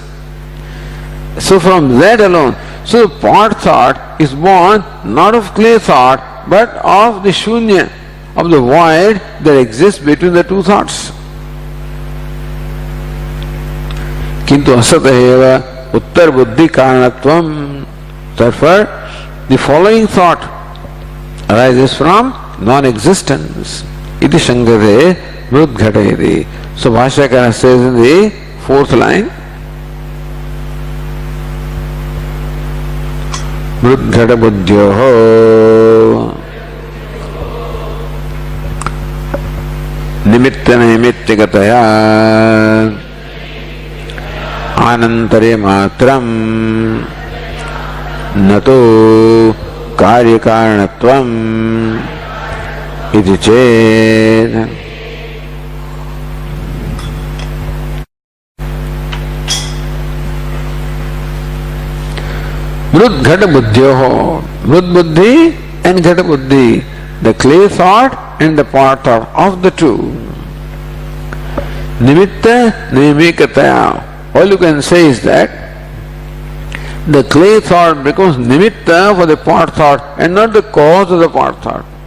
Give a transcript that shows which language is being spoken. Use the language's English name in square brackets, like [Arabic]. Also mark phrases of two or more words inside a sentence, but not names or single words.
[English] So from that alone, so the pot thought is born not of clay thought but of the shunya, of the void that exists between the two thoughts. [Sanskrit] किन्तु असत एव उत्तर बुद्धि कारणत्वम्. [English] Therefore, the following thought arises from non-existence. [Sanskrit] इति शङ्कते मृद्घटयति. [English] So Bhashyakara says in the fourth line, [Sanskrit] मृद्घट बुद्ध्योः निमित्त नैमित्तिकतया आनन्तरे मात्रम् न तो कार्यकारणत्वम् इति चेत् मृद्घट बुद्ध्योः. [English] Mrud Buddhi and Ghata Buddhi. The clay thought and the pot thought of the two. [Sanskrit] निमित्त नैमित्तिकतया. [English] All you can say is that the clay thought becomes nimitta for the pot thought and not the cause of the pot thought.